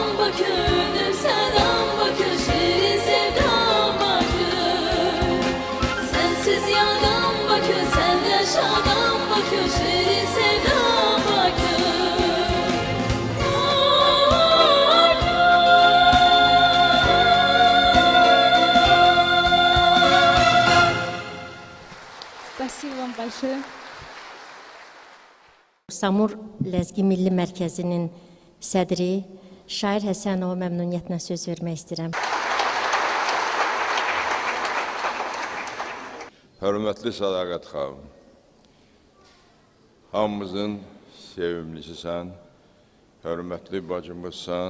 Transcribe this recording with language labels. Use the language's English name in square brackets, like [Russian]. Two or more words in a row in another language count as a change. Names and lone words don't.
[Azerbaijani] bakır, selam bakır, şirin sevdam bakır. Sensiz yandan bakır, senle şadan bakır, şirin sevdam bakır. [Russian] Спасибо вам большое. [Azerbaijani] Samur Ləzgi Milli Mərkəzinin sədri Şair Həsənova məmnuniyyətlə söz vermək istəyirəm. Hörmətli Sədaqət xanım, hamımızın sevimlisisən, hörmətli bacımızsan.